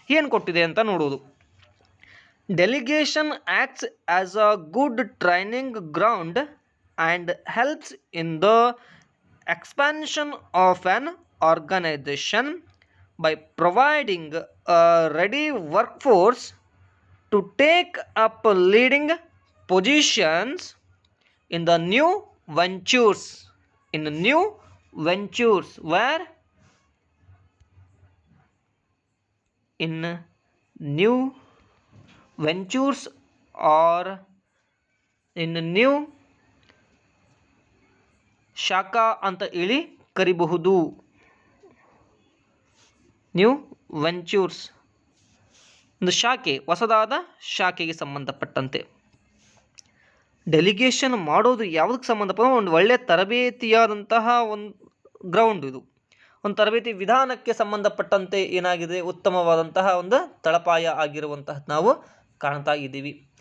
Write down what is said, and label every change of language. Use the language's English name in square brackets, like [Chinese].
[Kannada] ಏನು ಕೊಟ್ಟಿದೆ ಅಂತ ನೋಡೋದು. [English] Delegation acts as a good training ground and helps in the expansion of an organisation by providing a ready workforce to take up leading positions in the new ventures. In the new ventures, where in new ventures or in new [Kannada] ಶಾಖಾ ಅಂತ ಹೇಳಿ ಕರಿಬಹುದು. New ವೆಂಚೂರ್ಸ್ ಒಂದು ಶಾಖೆ, ಹೊಸದಾದ ಶಾಖೆಗೆ ಸಂಬಂಧಪಟ್ಟಂತೆ. Delegation ಮಾಡೋದು ಯಾವುದಕ್ಕೆ ಸಂಬಂಧಪಟ್ಟ ಒಂದು ಒಳ್ಳೆಯ ತರಬೇತಿಯಾದಂತಹ ಒಂದು ಗ್ರೌಂಡ್, ಇದು ಒಂದು ತರಬೇತಿ ವಿಧಾನಕ್ಕೆ ಸಂಬಂಧಪಟ್ಟಂತೆ ಏನಾಗಿದೆ ಉತ್ತಮವಾದಂತಹ ಒಂದು ತಳಪಾಯ ಆಗಿರುವಂತಹ ನಾವು ಕಾಣ್ತಾ ಇದ್ದೀವಿ.